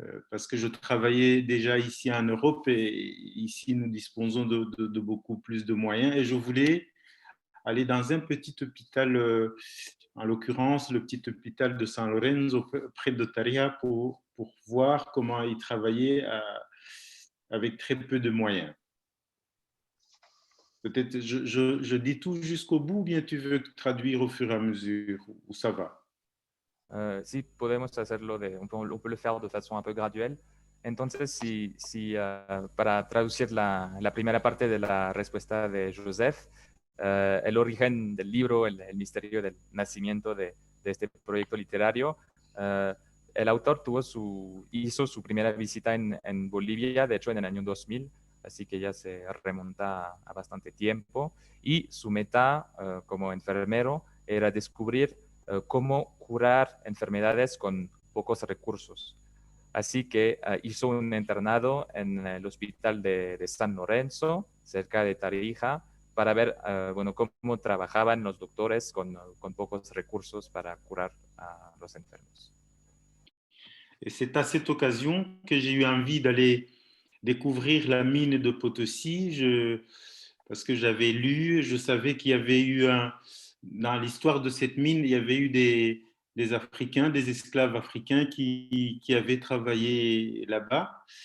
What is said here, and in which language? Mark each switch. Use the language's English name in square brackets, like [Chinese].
[French] parce que je travaillais déjà ici en Europe et ici nous disposons de beaucoup plus de moyens, et je voulais aller dans un petit hôpital, en l'occurrence le petit hôpital de San Lorenzo près de Tarija, pour voir comment ils travaillaient avec très peu de moyens. Peut-être je dis tout jusqu'au bout, ou bien tu veux traduire au fur et à mesure, ou ça va? [Spanish] Sí, podemos hacerlo, [French] on peut le faire de façon un peu graduelle. [Spanish] Entonces, para traducir la primera parte de la respuesta de Joseph, el origen del libro, el misterio del nacimiento de este proyecto literario, el autor hizo su primera visita en Bolivia, de hecho en el año 2000, así que ya se remonta a bastante tiempo, y su meta como enfermero era descubrir cómo curar enfermedades con pocos recursos. Así que hizo un internado en el hospital de San Lorenzo, cerca de Tarija, para ver cómo trabajaban los doctores con pocos recursos para curar a los enfermos. [French] Et c'est à cette occasion que j'ai eu envie d'aller découvrir la mine de Potosí, parce que j'avais lu, je savais qu'il y avait eu dans l'histoire de cette mine, il y avait eu des Africains, des esclaves africains qui avaient travaillé là-bas.